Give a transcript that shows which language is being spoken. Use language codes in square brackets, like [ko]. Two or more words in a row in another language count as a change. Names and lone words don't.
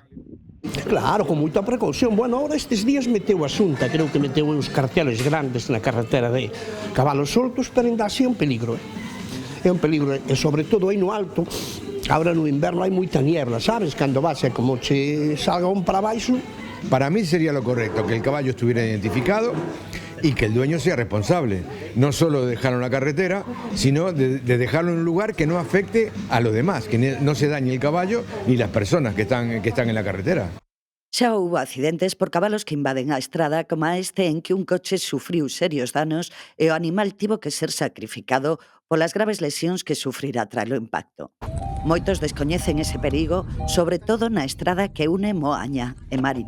[gl] Claro, con moita precaución. [es] Bueno, ahora [gl] estes días meteu a Xunta, creo que meteu uns carteles grandes na carretera de cabalos soltos, pero ainda así é un peligro. É un peligro, e sobre todo aí no alto, agora no inverno hai moita niebla, sabes? Cando vas é como che salga un para baixo. [es] Para mí sería lo correcto, que el caballo estuviera identificado y que el dueño sea responsable, no solo de dejarlo en la carretera, sino de dejarlo en un lugar que no afecte a los demás, que no se dañe el caballo ni las personas que están en la carretera. [gl] Xa houbo accidentes por cabalos que invaden a estrada, como a este en que un coche sufriu serios danos e o animal tivo que ser sacrificado polas graves lesións que sufrirá tras o impacto. Moitos descoñecen ese perigo, sobre todo na estrada que une Moaña e Marín.